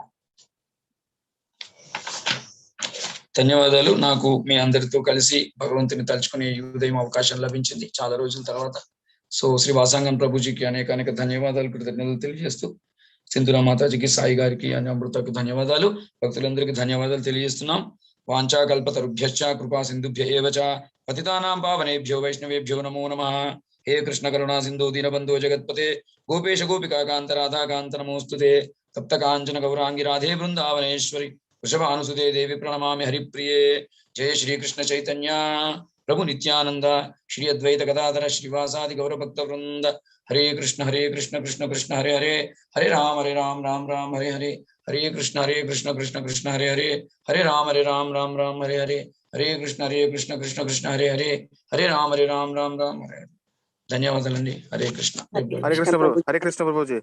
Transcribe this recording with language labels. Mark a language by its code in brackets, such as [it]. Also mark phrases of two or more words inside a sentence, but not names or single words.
[te] ధన్యవాదాలు. నాకు మీ అందరితో కలిసి భగవంతుని తలుచుకునే ఉదయం అవకాశం లభించింది చాలా రోజుల తర్వాత. సో శ్రీ వాసాంగం ప్రభుజీకి అనేక ధన్యవాదాలు, కృతజ్ఞతలు తెలియజేస్తూ సింధురా మాతాజీకి, సాయి గారికి, అమృతకు ధన్యవాదాలు, భక్తులందరికీ ధన్యవాదాలు తెలియజేస్తున్నాం. [sa] వాంఛాకల్పతరుభ్యశ్చ కృపా సింధుభ్య ఏవ చ పతితానాం పావనేభ్యో వైష్ణవేభ్యో నమో నమః. హే కృష్ణ కరుణా సింధు దీనబంధో జగత్పతే గోపేశ గోపికా కాంత రాధా కాంత నమోస్తుతే. తప్త కాంచన గౌరాంగి రాధే బృందావనేశ్వరి వృషభానుసుతే దేవి ప్రణమామి హరిప్రియే. జయ శ్రీకృష్ణ చైతన్య ప్రభు నిత్యానంద శ్రీ అద్వైత గదాధర శ్రీవాసాది గౌరభక్త వృంద. హరే కృష్ణ కృష్ణ కృష్ణ హరే హరే, హరే రామ రామ రామ హరే హరే, హరే కృష్ణ కృష్ణ కృష్ణ హరే హరే, హరే రామ రామ రామ హరే హరే, హరే కృష్ణ కృష్ణ కృష్ణ హరే హరే, హరే రామ రామ రామ హరే హరే. [te] ధన్యవాదాలండి. [sa] హరే కృష్ణ. హరే కృష్ణ [te] ప్రభుజీ.